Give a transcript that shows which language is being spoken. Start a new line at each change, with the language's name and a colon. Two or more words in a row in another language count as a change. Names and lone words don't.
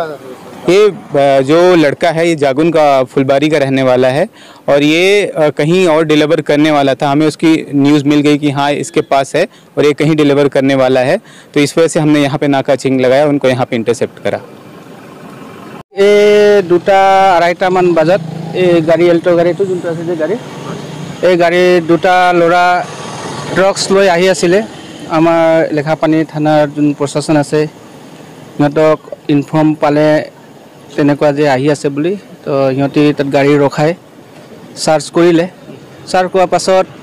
Hindi: ये जो लड़का है ये जागुन का फुलबारी का रहने वाला है और ये कहीं और डिलीवर करने वाला था हमें उसकी न्यूज़ मिल गई कि हाँ इसके पास है और ये कहीं डिलीवर करने वाला है तो इस वजह से हमने यहाँ पे नाका चेकिंग लगाया उनको यहाँ पे इंटरसेप्ट करा
Assamese: এই 2:30 মান বজাত এই গাড়ী এল্টো গাড়ী তো যোনটা আছে যে গাড়ী এই গাড়ী 2টা লৰা ড্ৰাগছ লৈ আহি আছিল আমাৰ লেখাপানী থানাৰ যোন প্ৰশাসন আছে সিহঁতক ইনফৰ্ম পালে তেনেকুৱা যে আহি আছে বুলি তো সিহঁতি তাত গাড়ী ৰখাই সাৰ্চ কৰিলে সাৰ্চ কৰাৰ পাছত